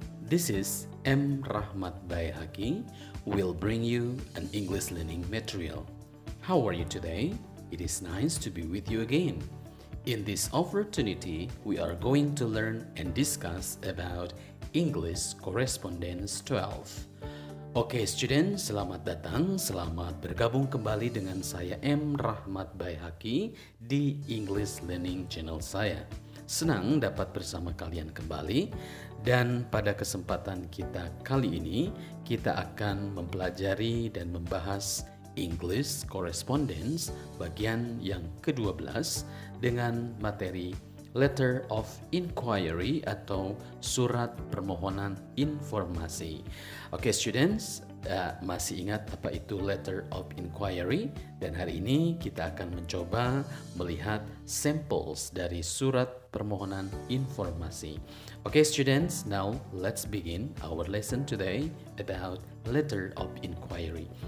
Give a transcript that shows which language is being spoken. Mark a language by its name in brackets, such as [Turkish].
[English] This is M. Rahmat Bayhaki will bring you an English learning material. How are you today? It is nice to be with you again. In this opportunity, we are going to learn and discuss about English Correspondence 12. [Indonesian] Oke student, selamat datang, selamat bergabung kembali dengan saya M. Rahmat Bayhaki di English Learning Channel saya. Senang dapat bersama kalian kembali dan pada kesempatan kita kali ini kita akan mempelajari dan membahas English Correspondence bagian yang ke-12 dengan materi Letter of Inquiry atau surat permohonan informasi. Oke students, masih ingat apa itu Letter of Inquiry? Dan hari ini kita akan mencoba melihat samples dari surat permohonan informasi. [English] Oke students, now let's begin our lesson today about Letter of Inquiry.